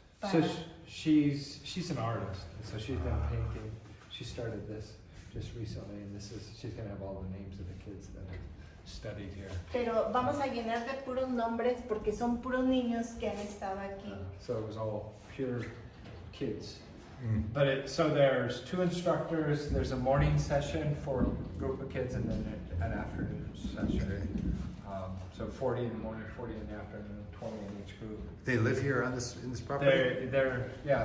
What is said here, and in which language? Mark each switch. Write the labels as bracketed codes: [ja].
[en] So she's an artist, and so she's been painting. She started this just recently, and she's gonna have all the names of the kids that have studied here. [es] Pero vamos a llenar de puros nombres porque son puros niños que han estado aquí. [en] So it was all pure kids. But so there's 2 instructors. There's a morning session for a group of kids, and then an afternoon session. So 40 in the morning, 40 in the afternoon, 20 in each group. They live here in this property? Yeah.